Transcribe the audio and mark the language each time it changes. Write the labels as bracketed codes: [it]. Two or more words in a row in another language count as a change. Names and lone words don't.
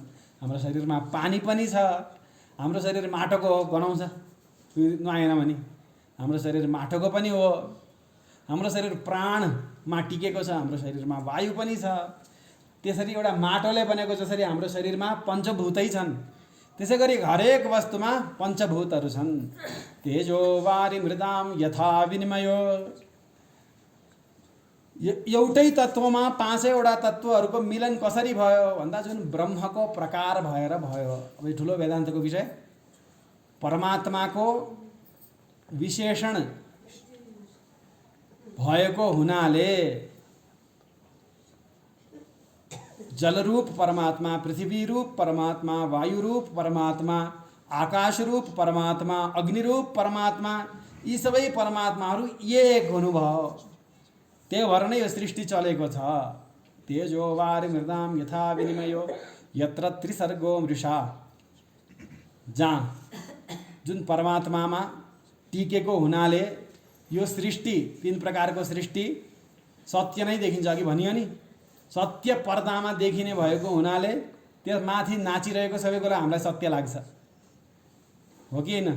[ne] हाम्रो शरीरमा पानी पनि छ। हाम्रो शरीर माटोको हो गनाउँछ नुहाएन भने, हाम्रो शरीर माटोको पनि हो। हाम्रो शरीर प्राणमा टिकेको छ, हाम्रो शरीरमा वायु पनि छ। त्यसरी एउटा माटोले बनेको जसरी हाम्रो शरीरमा पञ्चभूतै छन्, त्यसै गरी हरेक वस्तुमा पञ्चभूतहरू छन्। [sa] तेजो वारि मृदाम यथा विनिमयो। [ne] एउटै तत्त्वमा पाँचैवटा तत्त्वहरूको मिलन कसरी भयो भन्दा जुन ब्रह्मको प्रकार भएर भयो। अब ठुलो वेदान्तको विषय, परमात्माको विशेषण भएको हुनाले जलरूप परमात्मा, पृथ्वी रूप परमात्मा, वायु रूप परमात्मा, आकाश रूप परमात्मा, अग्निरूप परमात्मा, यी सबै परमात्माहरू एक हुनुभयो। त्यही भएर नै यो सृष्टि चलेको छ। [sa] तेजो वारि मृदाम यथा विनिमयो यत्र त्रिसर्गो मृषा। [ne] जहाँ जुन परमात्मामा टिकेको हुनाले यो सृष्टि, तीन प्रकारको सृष्टि सत्य नै देखिन्छ। अघि भनियो नि, सत्य पर्दामा देखिने भएको हुनाले त्यस माथि नाचिरहेको सबै कुरा हामीलाई सत्य लाग्छ, हो कि होइन?